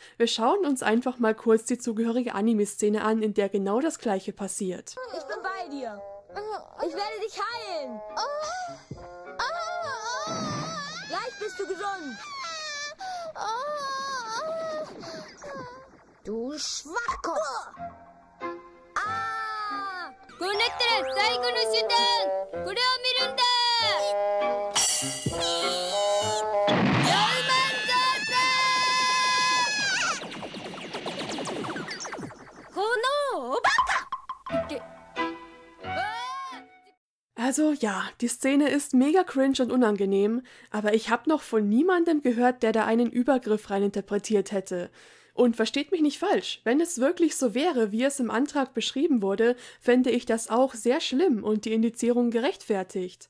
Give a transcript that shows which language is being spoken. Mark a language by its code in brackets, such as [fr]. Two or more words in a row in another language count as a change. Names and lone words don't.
[de] Wir schauen uns einfach mal kurz die zugehörige Anime-Szene an, in der genau das Gleiche passiert. Ich bin bei dir. Ich werde dich heilen. Gleich bist du gesund. Du Schwachkopf. [ja] こうなったら最後の手段これを見るんだこのおバカって [de] Also ja, die Szene ist mega cringe und unangenehm, aber ich habe noch von niemandem gehört, der da einen Übergriff reininterpretiert hätte. Und versteht mich nicht falsch, wenn es wirklich so wäre, wie es im Antrag beschrieben wurde, fände ich das auch sehr schlimm und die Indizierung gerechtfertigt.